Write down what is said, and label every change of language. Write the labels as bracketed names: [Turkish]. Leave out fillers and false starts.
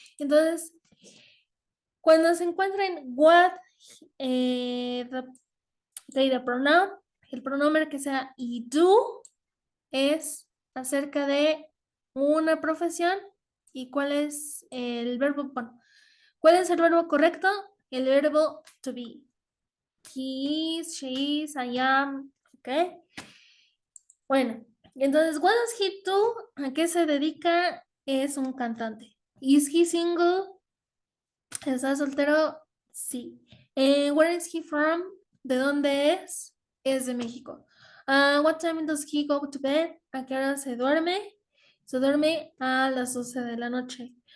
[Spanish] Entonces, cuando se encuentren what, [English] the pronoun, [Spanish] el pronombre que sea y do es acerca de una profesión y cuál es el verbo, bueno, ¿cuál es el verbo correcto? El verbo to be. [English] he is, she is, I am, ¿ok? [Spanish] Bueno, entonces, [English] what does he do? [Spanish] ¿A qué se dedica? Es un cantante. [English] Is he single? [Spanish] ¿Está soltero? Sí. [English] Where is he from? [Spanish] ¿De dónde es? Es de México. [English] What time does he go to bed? [Spanish] ¿A qué hora se duerme? Se duerme a las 12 de la noche.